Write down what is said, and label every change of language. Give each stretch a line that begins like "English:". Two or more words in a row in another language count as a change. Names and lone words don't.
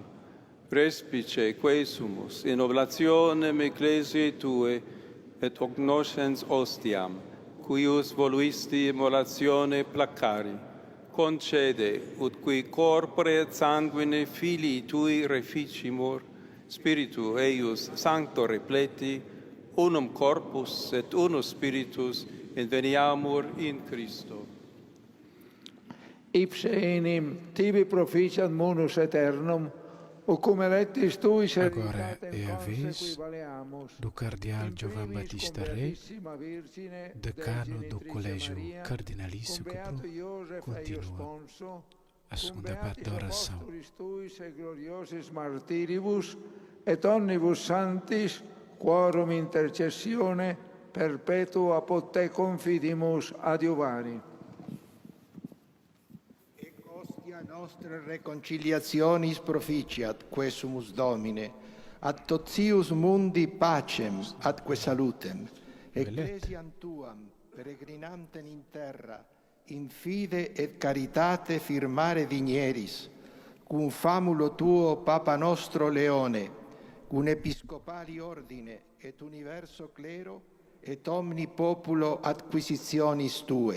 Latin: Respice quesumus in oblationem ecclesiae Tue et cognoscens ostiam, cuius voluisti immolatione placari, concede, ut qui corpore et sanguine Filii Tui reficimur, Spiritu eius sancto repleti, unum corpus et unus spiritus, inveniamur in Christo. Ipse enim tibi proficiat munus eternum, o cum electis tui
Portuguese: Agora é a vez do cardeal Giovan Battista Re, decano do Colégio Cardinalício, que continua a segunda parte da oração.
Latin: Et omnibus sanctis, quorum intercessione perpetua pot te confidimus adiuvari. Nostre reconciliationis proficiat, quesumus Domine, ad totius mundi pacem, atque salutem, ecclesiam Tuam, peregrinantem in terra, in fide et caritate firmare vigneris, cum famulo Tuo Papa nostro Leone, cum episcopali ordine, et universo clero, et omni populo acquisitionis Tue.